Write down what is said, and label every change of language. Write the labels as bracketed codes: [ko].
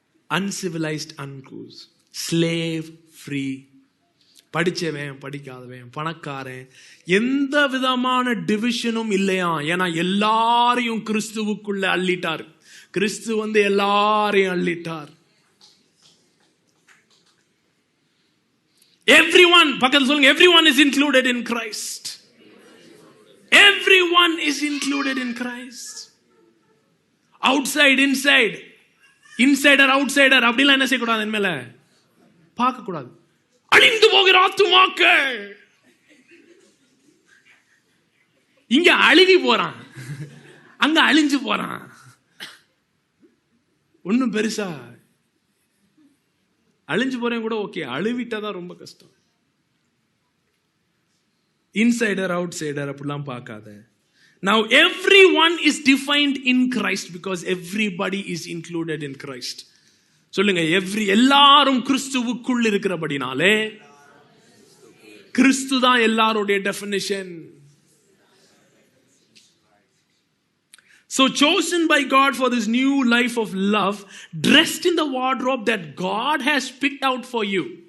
[en] Uncivilized uncouth, slave free, [ta] படிச்சவன் படிக்காதவன் பணக்காரன் எந்த விதமான டிவிஷனும் இல்லையா. ஏன்னா எல்லாரையும் கிறிஸ்துவுக்குள்ள அள்ளிட்டார். கிறிஸ்து எல்லாரையும் அள்ளிட்டார். [en] Everyone, [ta] பக்கத்துல சொல்லுங்க, [en] everyone is included in Christ. Everyone is included in Christ. Outside, inside, insider, outsider [ta] அப்படிலாம் என்ன செய்யக்கூடாது, என் மேல பார்க்க கூடாது. அழிந்து போகிற ஆத்துமாக்கள் இங்க அழுகி போறான், அங்க அழிஞ்சு போறான். ஒன்னும் பெருசா அழிஞ்சு போறேன் கூட ஓகே, அழுவிட்டாதான் ரொம்ப கஷ்டம். இன்சைடர் அவுட்சைடர் அப்படிலாம் பார்க்காத. [en] Now everyone is defined in Christ because everybody is included in Christ. [ta] சொல்லுங்க, எல்லாரும் கிறிஸ்துவுக்குள் இருக்கிறபடினாலே கிறிஸ்து தான் எல்லாருடைய definition. [en] So chosen by God for this new life of love, dressed in the wardrobe that God has picked out for you.